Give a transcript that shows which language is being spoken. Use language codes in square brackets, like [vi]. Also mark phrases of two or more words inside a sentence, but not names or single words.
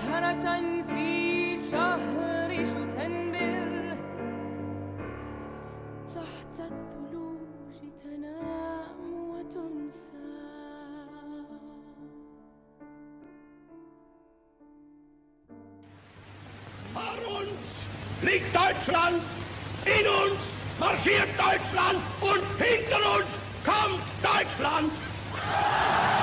[ar] فتاة في شهر شتنبر تحت الثلوج تنام وتنسى. [de] Vor uns liegt Deutschland, in uns marschiert Deutschland und hinter uns kommt Deutschland.